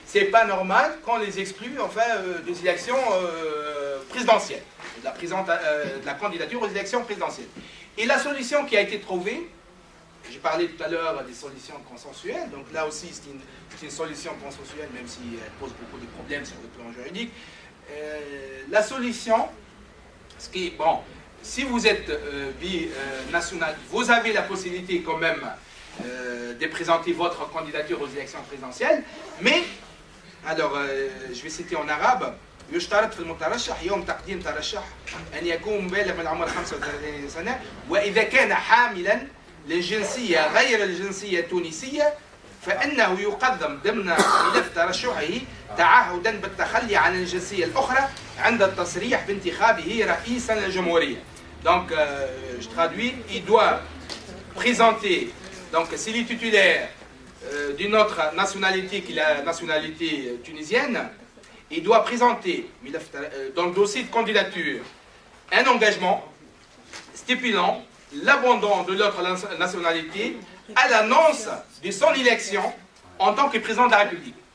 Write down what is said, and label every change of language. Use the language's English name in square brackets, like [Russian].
[French] C'est pas normal qu'on les exclue des élections présidentielles, de la candidature aux élections présidentielles. Et la solution qui a été trouvée, j'ai parlé tout à l'heure des solutions consensuelles, donc là aussi c'est une solution consensuelle, même si elle pose beaucoup de problèmes sur le plan juridique. La solution, ce qui est, bon, si vous êtes binational, vous avez la possibilité quand même de présenter votre candidature aux élections présidentielles, mais, alors je vais citer en arabe, [Arabic] يشترط في المترشح يوم تقديم ترشح أن يكون مبالغ من العمر 35 سنة وإذا كان حاملا للجنسية غير الجنسية التونسية فإنه يقدم ضمن ملف ترشحه تعهدا بالتخلي عن الجنسية الأخرى عند التصريح بانتخابه رئيسا للجمهورية. [French] Donc, je traduis, il doit présenter, donc s'il est titulaire d'une autre nationalité que la nationalité tunisienne, il doit présenter dans le dossier de candidature un engagement stipulant l'abandon de l'autre nationalité à l'annonce de son élection en tant que président de la République.